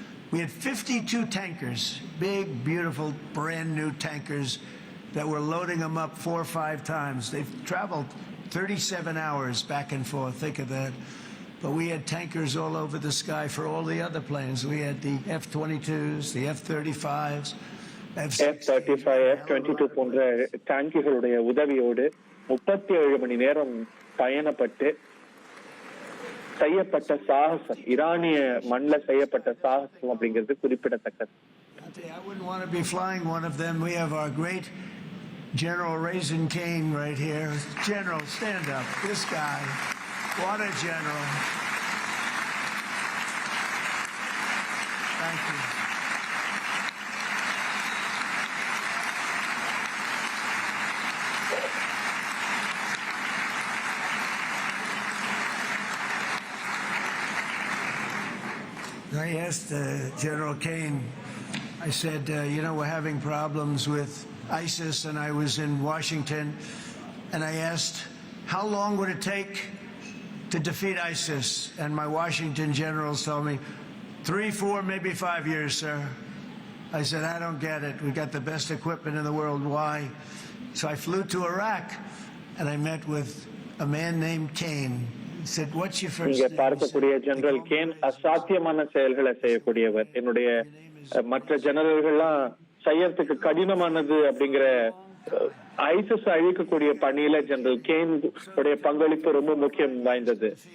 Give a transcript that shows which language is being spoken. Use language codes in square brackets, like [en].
[en] We had 52 tankers, big, beautiful, brand new tankers that were loading them up 4 or 5 times. They've traveled 37 hours back and forth. Think of that. But we had tankers all over the sky for all the other planes. We had the F-22s, the F-35s, [ta] F-35, F-22 போன்ற டாங்கிகளுடைய உதவியோடு 37 மணி நேரம் பயணப்பட்டு செய்யப்பட்ட சாகசம், ஈரானிய மண்ல செய்யப்பட்ட சாகசம் அப்படிங்கிறது குறிப்பிடத்தக்கது. [en] I wouldn't want to be flying one of them. We have our great General Raisin Cain right here. General, stand up. This guy, what a general. Thank you. I asked General Cain, I said, we're having problems with ISIS, and I was in Washington, and I asked, how long would it take to defeat ISIS? And my Washington generals told me, 3, 4, maybe 5 years, sir. I said, I don't get it. We got the best equipment in the world. Why? So I flew to Iraq, and I met with a man named Cain. [ta] இங்க பார்க்கக்கூடிய general can அசாத்தியமான செயல்களை செய்யக்கூடியவர். என்னுடைய மற்ற ஜெனரல்கள்லாம் செய்யறதுக்கு கடினமானது அப்படிங்கிற ஐசிஸ் அழிக்கக்கூடிய பணியில ஜெனரல் கேன் உடைய பங்களிப்பு ரொம்ப முக்கியம் வாய்ந்தது.